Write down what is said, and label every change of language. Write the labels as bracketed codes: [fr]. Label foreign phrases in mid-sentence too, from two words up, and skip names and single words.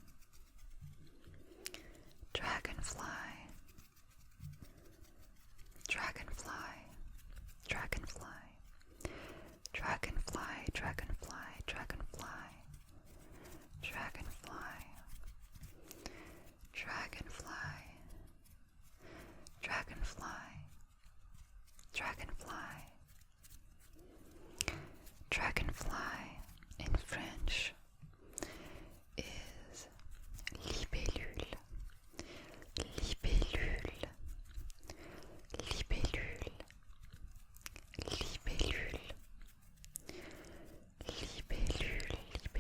[en] dragonfly, dragonfly, dragonfly, dragonfly, dragonfly, dragonfly, dragonfly, dragonfly, dragonfly, dragonfly. Dragonfly in French is [fr] libellule, libellule, libellule, libellule, libellule,